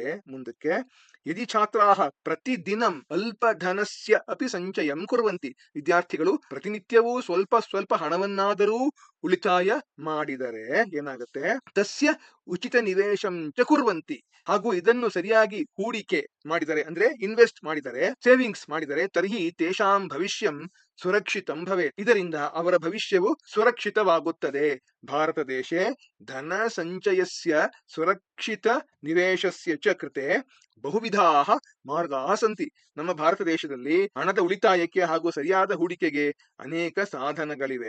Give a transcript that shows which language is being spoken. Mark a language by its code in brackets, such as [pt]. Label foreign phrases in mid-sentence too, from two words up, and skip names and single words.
[kn] ಮುಂದಕ್ಕೆ [sa] ಯದಿ ಛಾತ್ರಾಹ ಪ್ರತಿದಿನಂ ಅಲ್ಪ ಧನಸ್ಯ ಅಪಿ ಸಂಚಯಂ ಕುರ್ವಂತಿ, [kn] ವಿದ್ಯಾರ್ಥಿಗಳು ಪ್ರತಿನಿತ್ಯವೂ ಸ್ವಲ್ಪ ಸ್ವಲ್ಪ ಹಣವನ್ನಾದರೂ ಉಳಿತಾಯ ಮಾಡಿದರೆ ಏನಾಗುತ್ತೆ? [sa] ತಸ್ಯ ಉಚಿತ ನಿವೇಶಂ ಚ ಕುರ್ವಂತಿ, [kn] ಹಾಗೂ ಇದನ್ನು ಸರಿಯಾಗಿ ಹೂಡಿಕೆ ಮಾಡಿದರೆ ಅಂದ್ರೆ ಇನ್ವೆಸ್ಟ್ ಮಾಡಿದರೆ, ಸೇವಿಂಗ್ಸ್ ಮಾಡಿದರೆ, [sa] ತರ್ಹಿ ತೇಷಾಂ ಭವಿಷ್ಯಂ ಸುರಕ್ಷಿತಂ ಭವೇತ್, [kn] ಇದರಿಂದ ಅವರ ಭವಿಷ್ಯವು ಸುರಕ್ಷಿತವಾಗುತ್ತದೆ. [sa] ಭಾರತ ದೇಶೆ ಧನ ಸಂಚಯಸ್ಯ ಸುರಕ್ಷಿತ ನಿವೇಶಸ್ಯ ಚ ಕೃತೆ ಬಹುವಿಧಾಹ ಮಾರ್ಗಾಃ ಸಂತಿ. [kn] ನಮ್ಮ ಭಾರತ ದೇಶದಲ್ಲಿ ಹಣದ ಉಳಿತಾಯಕ್ಕೆ ಹಾಗೂ ಸರಿಯಾದ ಹೂಡಿಕೆಗೆ ಅನೇಕ ಸಾಧನಗಳಿವೆ.